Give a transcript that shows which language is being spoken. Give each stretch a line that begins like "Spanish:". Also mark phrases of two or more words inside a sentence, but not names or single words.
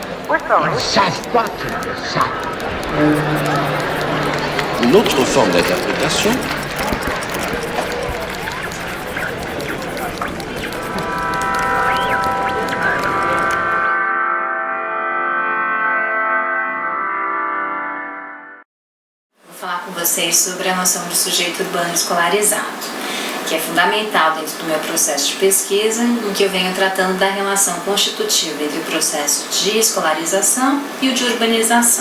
French: Ils savent pas qu'ils le savent. Une autre forme d'interprétation
Portuguese: Vou falar com vocês sobre a noção de sujeito urbano escolarizado, que é fundamental dentro do meu processo de pesquisa, em que eu venho tratando da relação constitutiva entre o processo de escolarização e o de urbanização.